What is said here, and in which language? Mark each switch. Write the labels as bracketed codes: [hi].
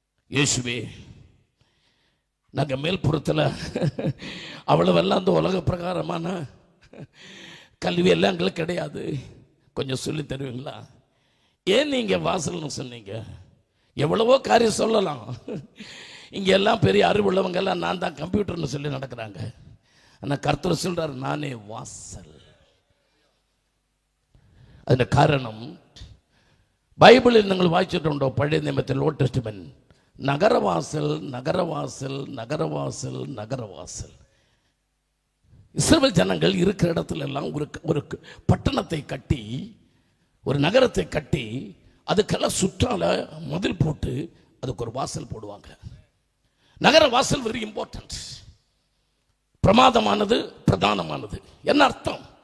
[ta] യേശുവേ, நாங்க மேல்புறத்தில் அவ்வளவெல்லாம் அந்த உலக பிரகாரமான கல்வி எல்லாம் எங்களுக்கு கிடையாது, கொஞ்சம் சொல்லி தருவீங்களா? ஏன் நீங்கள் வாசல்னு சொன்னீங்க? எவ்வளவோ காரியம் சொல்லலாம். இங்கே எல்லாம் பெரிய அறிவுள்ளவங்க எல்லாம் நான் தான் கம்ப்யூட்டர்னு சொல்லி நடக்கிறாங்க. ஆனால் கர்த்தர் சொல்றார், நானே வாசல். [ml] അതിൻ്റെ കാരണം ബൈബിളിൽ നിങ്ങൾ വായിച്ചിട്ടുണ്ടോ? പഴയ നിയമത്തിൽ [en] Old Testament [ml] നഗരവാസൽ നഗരവാസൽ നഗരവാസൽ നഗരവാസൽ. [ta] இஸ்ரவேல் ஜனங்கள் இருக்கிற இடத்துல எல்லாம் ஒரு பட்டணத்தை கட்டி, ஒரு நகரத்தை கட்டி, அதுக்கெல்லாம் சுற்றால மதில் போட்டு அதுக்கு ஒரு வாசல் போடுவாங்க. நகர வாசல் [en] very important, [ta] பிரமாதமானது, பிரதானமானது. என்ன அர்த்தம்?